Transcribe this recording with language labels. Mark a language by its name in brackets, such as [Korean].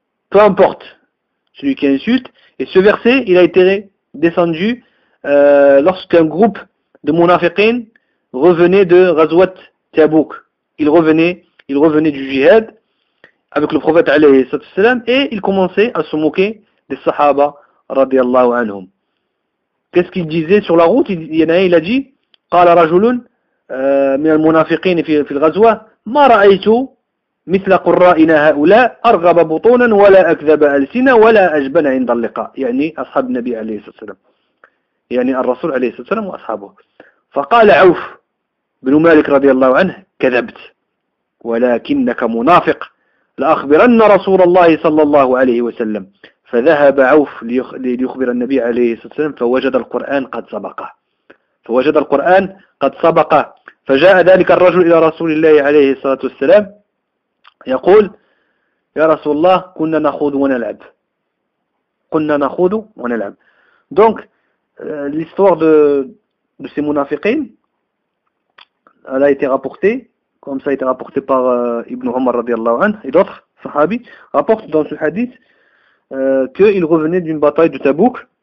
[French] Peu importe celui qui insulte. Et ce verset, il a été descendu lorsqu'un groupe de munafiqin revenait de Ghazwat Tabouk. Il revenait du jihad avec le prophète alayhi salatu salam et il commençait à se moquer des sahaba radiallahu anhum. Qu'est-ce qu'il disait sur la route? Il a dit, [Arabic] قال رجل من المنافقين في الغزوة ما رأيت مثل قرائنا هؤلاء أرغب بطونا ولا أكذب ألسنا ولا أجبن عند اللقاء. يعني أصحاب النبي عليه الصلاة والسلام، يعني الرسول عليه الصلاة والسلام وأصحابه. فقال عوف بن مالك رضي الله عنه كذبت ولكنك منافق، لأخبرن رسول الله صلى الله عليه وسلم. فذهب عوف ليخبر النبي عليه الصلاة والسلام فوجد القرآن قد سبقه، فوجد القرآن قد سبقه. فجاء ذلك الرجل إلى رسول الله عليه الصلاة والسلام يقول يا رسول الله كنا نخوض ونلعب، كنا نخوض ونلعب. [French] دونك l'histoire de ces منافقين elle a été rapportée comme ça a été rapporté par Ibn Omar رضي الله عنه et d'autres صحابي rapportent dans ce hadith qu'il revenait d'une bataille de Tabouk.